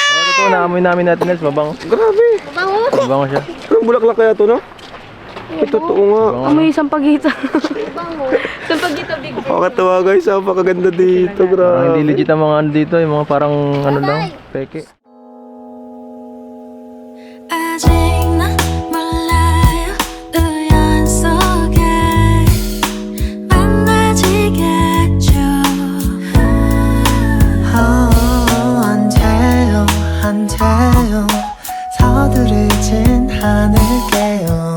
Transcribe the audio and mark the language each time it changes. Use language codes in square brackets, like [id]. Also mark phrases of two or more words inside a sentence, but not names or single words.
[tl] Oh, totoo, naamoy namin natin Nels. Mabango. Grabe. Mabango siya. Anong bulaklak kaya ito, no? Ito, totoo nga. Amoy isang pagita. Isang pagita big. Pakatawa guys, napakaganda dito. Parang hindi Grabe. legit ang mga ano dito. Yung mga parang ano lang. Peke. [ko] 아직 난 몰라요 우연 속에 만나지겠죠 안 돼요 안 돼요 서두르진 않을게요